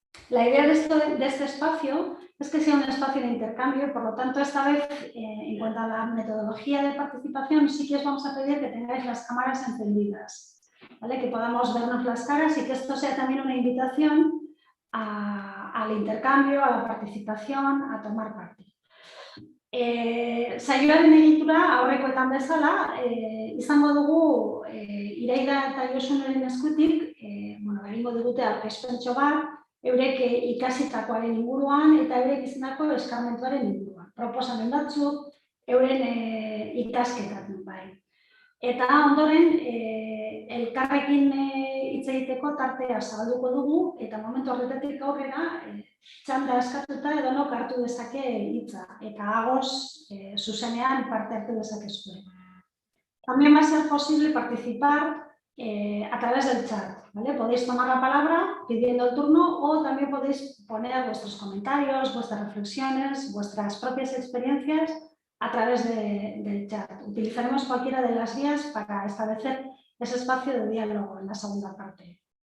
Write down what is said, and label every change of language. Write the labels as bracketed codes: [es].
[es] La idea de este espacio es que sea un espacio de intercambio y por lo tanto esta vez en cuanto a la metodología de participación sí que os vamos a pedir que tengáis las cámaras encendidas. ¿Vale? Que podamos vernos las caras y que esto sea también una invitación al intercambio, a la participación, a tomar parte. [eu] Saioaren egitura aurrekoetan bezala, izango dugu Iraida eta Josuneren eskutik, egingo digute aurkezpentxo bat, eurek ikasitakoaren inguruan eta eurek izandako eskarmentuaren inguruan. Proposamen batzuk, euren ikasketatzen bai. Eta ondoren, elkarrekin hitz egiteko tartea zabalduko dugu eta momentu horretatik aurrera txanda eskatuta edonok hartu dezake hitza eta agoz zuzenean parte hartu dezakezue. [es] También va a ser posible participar a través del chat, ¿vale? Podéis tomar la palabra pidiendo el turno o también podéis poner vuestros comentarios, vuestras reflexiones, vuestras propias experiencias a través del chat. Utilizaremos cualquiera de las vías para establecer ese espacio de diálogo en la segunda parte.